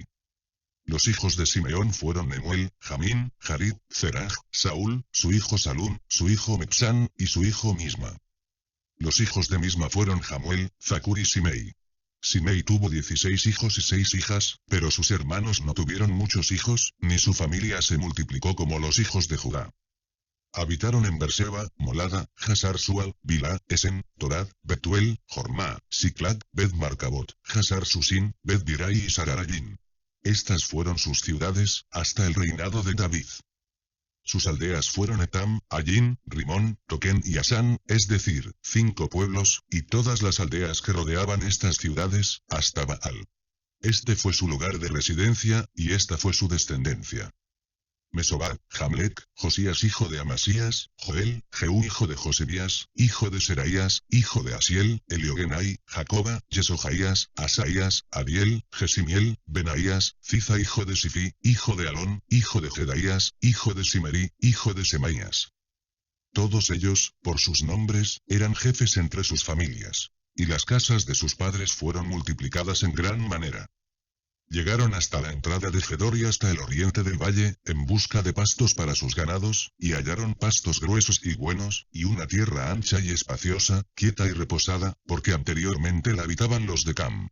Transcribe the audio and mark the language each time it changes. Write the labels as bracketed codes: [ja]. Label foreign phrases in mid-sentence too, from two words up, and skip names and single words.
[es] Los hijos de Simeón fueron Nemuel, Jamín, Jarid, Zeraj, Saúl, su hijo Salum, su hijo Mepsán, y su hijo Misma. Los hijos de Misma fueron Jamuel, Zacur y Simei. Simei tuvo 16 hijos y 6 hijas, pero sus hermanos no tuvieron muchos hijos, ni su familia se multiplicó como los hijos de Judá. Habitaron en Berseba, Molada, Hasar Sual, Bilá, Esen, Torad, Betuel, Jormá, Siclag, Bet Marcabot, Hasar Susin, Bet Birai y Sararayin. Estas fueron sus ciudades, hasta el reinado de David. Sus aldeas fueron Etam, Ayin, Rimón, Toquén y Asán, es decir, 5 pueblos, y todas las aldeas que rodeaban estas ciudades, hasta Baal. Este fue su lugar de residencia, y esta fue su descendencia. Mesobab, Jamlec, Josías hijo de Amasías, Joel, Jehú hijo de Josebías, hijo de Seraías, hijo de Asiel, Eliogenai, Jacoba, Yesojaías, Asaías, Adiel, Jesimiel, Benaías, Ziza hijo de Sifi, hijo de Alón, hijo de Jedaías, hijo de Simerí, hijo de Semaías. Todos ellos, por sus nombres, eran jefes entre sus familias. Y las casas de sus padres fueron multiplicadas en gran manera. Llegaron hasta la entrada de Gedor y hasta el oriente del valle, en busca de pastos para sus ganados, y hallaron pastos gruesos y buenos, y una tierra ancha y espaciosa, quieta y reposada, porque anteriormente la habitaban los de Cam.